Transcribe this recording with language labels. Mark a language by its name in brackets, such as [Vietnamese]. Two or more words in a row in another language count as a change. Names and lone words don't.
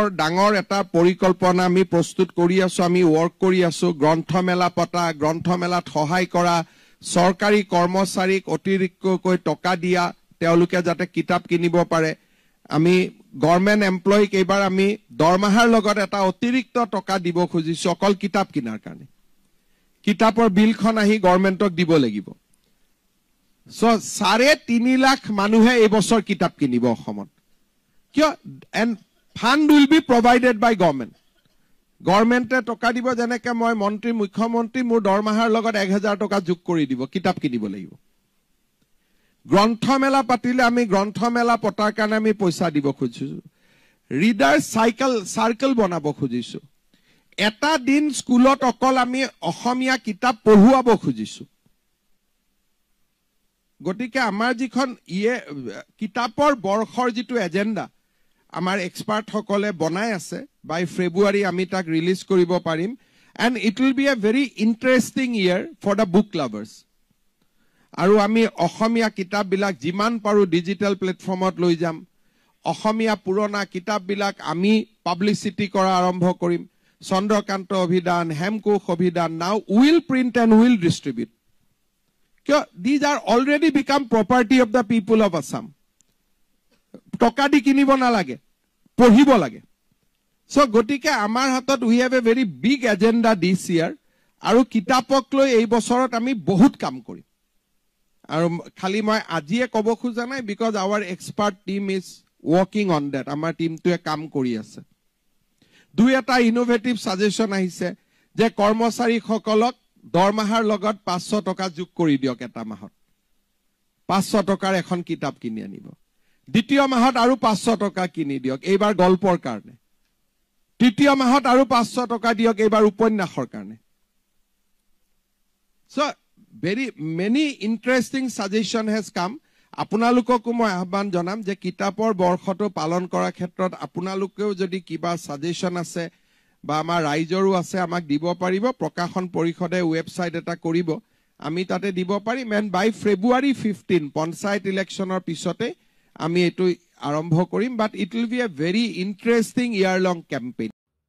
[Assamese] ডাঙৰ এটা পৰিকল্পনা আমি প্ৰস্তুত কৰি আছো আমি ওয়াৰ্ক কৰি আছো গ্ৰন্থমেলা পতা গ্ৰন্থমেলাত সহায় কৰা সৰকাৰি কৰ্মচাৰীক অতিৰিক্তকৈ টকা দিয়া তেওঁলোকে যাতে কিতাপ কিনিব পাৰে আমি গভৰ্ণমেণ্ট এমপ্লয়ীক এবাৰ আমি দৰমহাৰ লগত এটা অতিৰিক্ত টকা দিব খুজিছো অকল কিতাপ কিনাৰ কাৰণে কিতাপৰ বিলখন আহি গভৰ্ণমেণ্টক দিব লাগিব So, 3.5 লাখ মানুহে এই বছৰ কিতাপ কিনিব অসমত কিয় [English] and fund will be provided by government [Assamese] গভৰ্ণমেণ্টে টকা দিব যেনেকৈ মই মন্ত্ৰী মুখ্যমন্ত্ৰী মোৰ দৰমহাৰ লগত 1000 টকা যোগ কৰি দিব কিতাপ কিনিব লাগিব গ্ৰন্থমেলা পাতিলে আমি গ্ৰন্থমেলা পতাৰ কাৰণে আমি পইচা দিব খুজিছো ৰিডাৰ সাৰ্কেল বনাব খুজিছো এটা দিন স্কুলত অকল আমি অসমীয়া কিতাপ পঢ়ুৱাব খুজিছো গতিকে আমাৰ যিখন কিতাপৰ বৰ্ষৰ যিটো এজেন্ডা আমাৰ এক্সপাৰ্ট সকলে বনাই আছে বাই ফেব্ৰুৱাৰী আমি তাক ৰিলিজ কৰিব পাৰিম [English] and it will be a very interesting year for the book lovers [Assamese] আৰু আমি অসমীয়া কিতাপ বিলাক যিমান পাৰো ডিজিটেল প্লেটফৰ্মত লৈ যাম অসমীয়া পুৰণা কিতাপ বিলাক আমি পাব্লিসিটি কৰা আৰম্ভ কৰিম চন্দ্ৰকান্ত অভিধান হেমকোষ অভিধান [English] now will print and will distribute these are already become property of the people of Assam [Assamese] টকা দি কিনিব নালাগে পঢ়িব লাগে [English] so [Assamese] গটিকে আমাৰ হাতত [English] we have a very big agenda this year আৰু [Assamese] কিতাপক লৈ এই বছৰত আমি বহুত কাম কৰিম আৰু খালি মই আজিয়ে ক'ব খোজা নাই [English] because our expert team is working on that [Assamese] আমাৰ টিমটোৱে কাম কৰি আছে দুই এটা ইনোভেটিভ সাজেশন আহিছে যে কৰ্মচাৰী সকলক দৰমহাৰ লগত 500 টকা যোগ কৰি দিয়ক এটা মাহত 500 টকাৰ এখন কিতাপ কিনি আনিব দ্বিতীয় মাহত আৰু 500 টকা কিনি দিয়ক এইবাৰ গল্পৰ কাৰণে তৃতীয় মাহত আৰু 500 টকা দিয়ক এইবাৰ উপন্যাসৰ কাৰণে [English] so very many interesting suggestion has come [Assamese] আপোনালোককো মই আহ্বান জনাম যে কিতাপৰ বৰ্ষটো পালন কৰাৰ ক্ষেত্ৰত আপোনালোকেও যদি কিবা সাজেশন আছে বা আমাৰ ৰাইজৰো আছে আমাক দিব পাৰিব প্ৰকাশন পৰিষদে ওয়েবসাইট এটা কৰিব আমি তাতে দিব পাৰিম [English] and by February 15 [Assamese] পঞ্চায়ত ইলেকশনৰ পিছতে আমি এটো আৰম্ভ কৰিম [English] but it will be a very interesting year long campaign